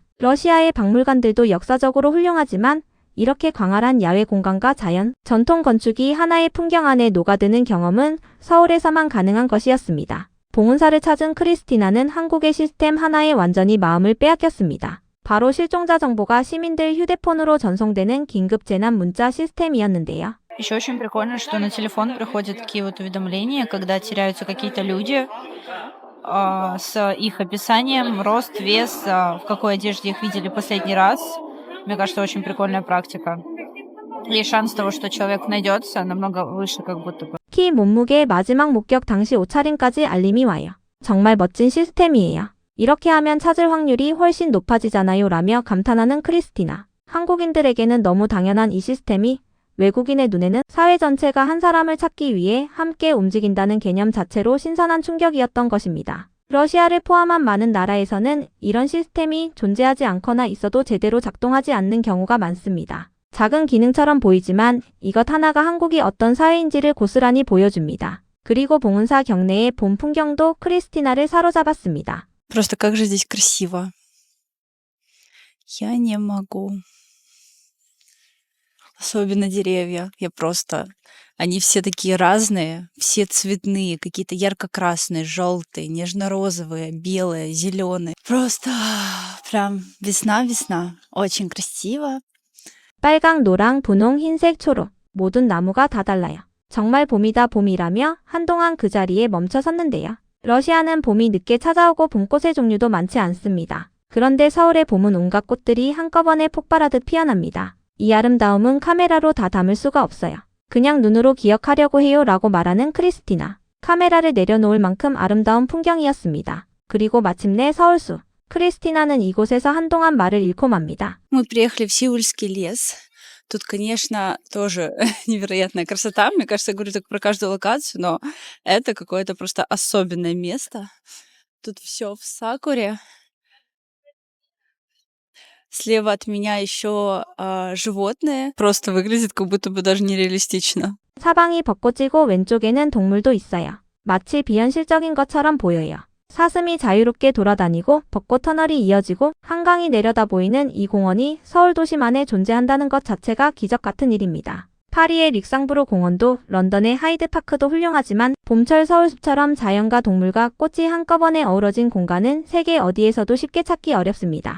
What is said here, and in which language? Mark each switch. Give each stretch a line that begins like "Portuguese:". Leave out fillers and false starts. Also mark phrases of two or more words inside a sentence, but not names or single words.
Korean: 러시아의 박물관들도 역사적으로 훌륭하지만 이렇게 광활한 야외 공간과 자연, 전통 건축이 하나의 풍경 안에 녹아드는 경험은 서울에서만 가능한 것이었습니다. 봉은사를 찾은 크리스티나는 한국의 시스템 하나에 완전히 마음을 빼앗겼습니다. 바로 실종자 정보가 시민들 휴대폰으로 전송되는 긴급 재난 문자 시스템이었는데요.
Russian: Еще очень прикольно, что на телефон приходят такие вот уведомления, когда теряются какие-то люди, с их описанием, рост, вес, в какой одежде их видели последний раз. Мне кажется, очень прикольная практика. И шанс того, что человек найдется, намного выше, как будто бы.
Korean: 키, 몸무게, 마지막 목격 당시 옷차림까지 알림이 와요. 정말 멋진 시스템이에요. 이렇게 하면 찾을 확률이 훨씬 높아지잖아요 라며 감탄하는 크리스티나. 한국인들에게는 너무 당연한 이 시스템이 외국인의 눈에는 사회 전체가 한 사람을 찾기 위해 함께 움직인다는 개념 자체로 신선한 충격이었던 것입니다. 러시아를 포함한 많은 나라에서는 이런 시스템이 존재하지 않거나 있어도 제대로 작동하지 않는 경우가 많습니다. 작은 기능처럼 보이지만 이것 하나가 한국이 어떤 사회인지를 고스란히 보여줍니다. 그리고 봉은사 경내의 봄 풍경도 크리스티나를 사로잡았습니다.
Russian: Просто как же здесь красиво. Я не могу. Особенно деревья. Они все такие разные, все цветные, какие-то ярко-красные, желтые, нежно-розовые, белые, зеленые. Просто прям весна-весна. Очень красиво.
Korean: 빨강, 노랑, 분홍, 흰색, 초록. 모든 나무가 다 달라요. 정말 봄이다 봄이라며 한동안 그 자리에 멈춰 섰는데요. 러시아는 봄이 늦게 찾아오고 봄꽃의 종류도 많지 않습니다. 그런데 서울의 봄은 온갖 꽃들이 한꺼번에 폭발하듯 피어납니다. 이 아름다움은 카메라로 다 담을 수가 없어요. 그냥 눈으로 기억하려고 해요 라고 말하는 크리스티나. 카메라를 내려놓을 만큼 아름다운 풍경이었습니다. 그리고 마침내 서울수. 크리스티나는 이곳에서 한동안 말을 잃고 맙니다.
Russian: Мы приехали в Сеульский лес. Тут, конечно, тоже невероятная красота. Мне кажется, я говорю так про каждую локацию, но это какое-то просто особенное место. Тут все в сакуре. Слева от меня еще животные. Просто выглядит как будто бы даже нереалистично.
Korean: 사방이 벚꽃이고 왼쪽에는 동물도 있어요. 마치 비현실적인 것처럼 보여요. 사슴이 자유롭게 돌아다니고 벚꽃 터널이 이어지고 한강이 내려다 보이는 이 공원이 서울 도심 안에 존재한다는 것 자체가 기적 같은 일입니다. 파리의 릭상브르 공원도 런던의 하이드파크도 훌륭하지만 봄철 서울숲처럼 자연과 동물과 꽃이 한꺼번에 어우러진 공간은 세계 어디에서도 쉽게 찾기 어렵습니다.